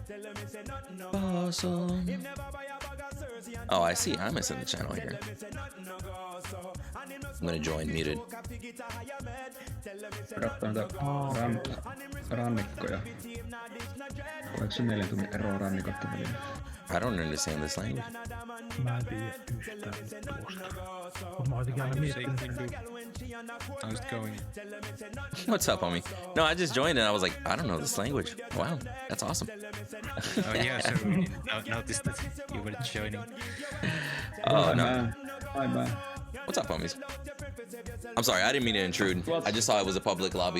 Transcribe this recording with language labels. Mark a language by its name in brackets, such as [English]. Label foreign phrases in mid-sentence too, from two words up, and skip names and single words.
[English] Awesome. Oh, I see. I'm missing the channel here. I'm gonna join muted. [Finnish] Rannikkoja. Oliko se 4 tunnin eroa rannikoiden välillä? [English] I don't understand this language. [Finnish] Mä en tiedä yhtään tuosta. Mut mä oon jotenkin aina miettinyt. [English] How's it going? What's up, homie? No, I just joined and I was like, I don't know this language. Wow, that's awesome. Oh yeah, so I noticed that you were joining. Oh, no. Bye. What's up, homies? I'm sorry, I didn't mean to intrude. I just saw it was a public lobby.